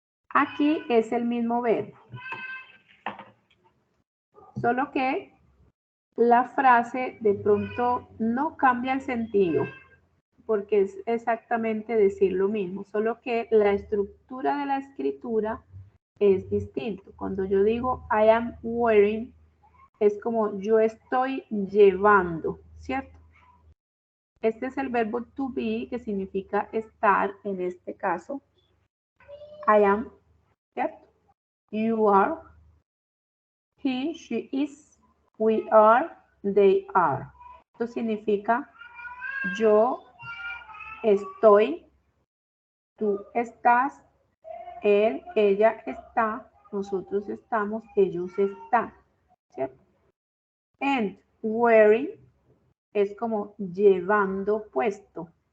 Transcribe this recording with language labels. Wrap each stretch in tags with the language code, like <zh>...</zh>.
<es>Aquí es el mismo verbo, solo que la frase de pronto no cambia el sentido, porque es exactamente decir lo mismo, solo que la estructura de la escritura es distinto. Cuando yo digo</es> <en>I am wearing,</en> <es>es como yo estoy llevando, ¿cierto? Este es el verbo to be, que significa estar, en este caso.</es> <en>I am,</en> <es>¿cierto?</es> <en>You are, he, she is, we are, they are.</en> <es>Esto significa yo estoy, tú estás, él, ella está, nosotros estamos, ellos están, ¿cierto?</es> <en>And wearing</en> <es>es como llevando puesto.</es>